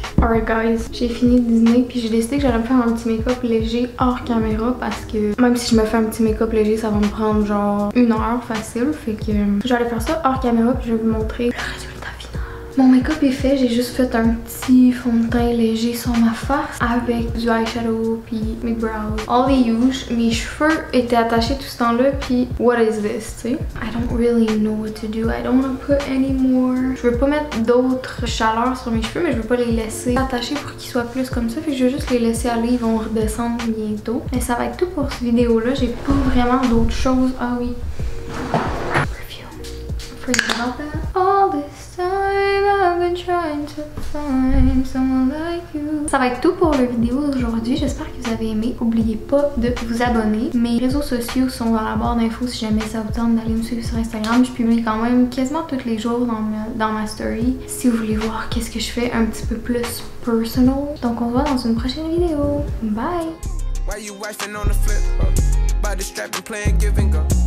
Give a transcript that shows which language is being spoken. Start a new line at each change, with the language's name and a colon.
English: Alright guys,
French: j'ai fini de dîner puis j'ai décidé que j'allais me faire un petit make-up léger hors caméra parce que même si je me fais un petit make-up léger, ça va me prendre genre 1 heure facile. Fait que j'allais faire ça hors caméra puis je vais vous montrer le résultat final. Mon make-up est fait, j'ai juste fait un petit fond de teint léger sur ma face avec du eyeshadow puis mes brows.
English: All the use.
French: Mes cheveux étaient attachés tout ce temps-là puis
English: what is this,
French: tu sais?
English: I don't really know what to do. I don't want to put any more.
French: Je veux pas mettre d'autres chaleurs sur mes cheveux, mais je veux pas les laisser attachés pour qu'ils soient plus comme ça. Fait que je vais juste les laisser aller, ils vont redescendre bientôt. Mais ça va être tout pour cette vidéo-là. J'ai pas vraiment d'autres choses.
English: Ah oui. Perfume. Forget about that. All this time I've been trying to find someone like you.
French: Ça va être tout pour la vidéo d'aujourd'hui. J'espère que vous avez aimé. N'oubliez pas de vous abonner. Mes réseaux sociaux sont dans la barre d'infos si jamais ça vous tente d'aller me suivre sur Instagram. Je publie quand même quasiment tous les jours dans ma story. Si vous voulez voir qu'est-ce que je fais un petit peu plus personal. Donc on se voit dans une prochaine vidéo. Bye!
English: Why you wifing on the flip? By the strap and playing give and go.